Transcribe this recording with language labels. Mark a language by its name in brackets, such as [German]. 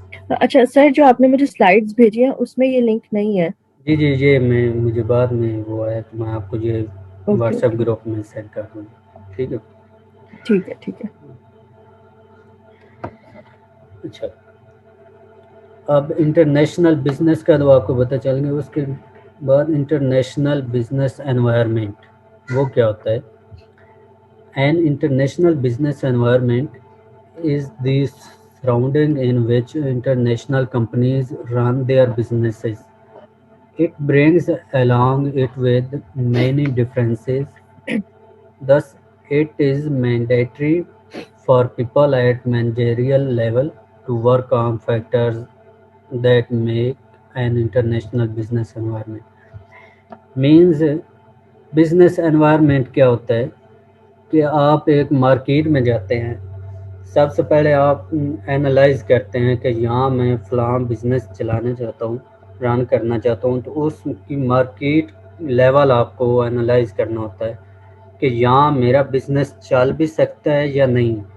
[Urdu] اچھا سر، جو آپ نے مجھے سلائڈز بھیجی ہیں اس میں یہ لنک نہیں ہے. جی یہ مجھے بعد میں وہ ہے تو میں آپ کو یہ [English] okay WhatsApp okay, [Urdu] group میں سینڈ کر دوں گا. ٹھیک ہے. ٹھیک ہے ٹھیک ہے. اچھا، اب انٹرنیشنل بزنس کا تو آپ کو پتہ چل گیا. اس کے بعد انٹرنیشنل بزنس انوائرمنٹ وہ کیا ہوتا ہے؟ [English] An international business environment is the surrounding in which international companies run their businesses. It brings along it with many differences. Thus, it is mandatory for people at managerial level to work on factors that make an international business environment. Means [Urdu] business environment کیا ہوتا ہے کہ آپ ایک market میں جاتے ہیں. سب سے پہلے آپ اینالائز کرتے ہیں کہ یہاں میں فلاں بزنس چلانا چاہتا ہوں، رن کرنا چاہتا ہوں، تو اس کی مارکیٹ لیول آپ کو اینالائز کرنا ہوتا ہے کہ یہاں میرا بزنس چل بھی سکتا ہے یا نہیں.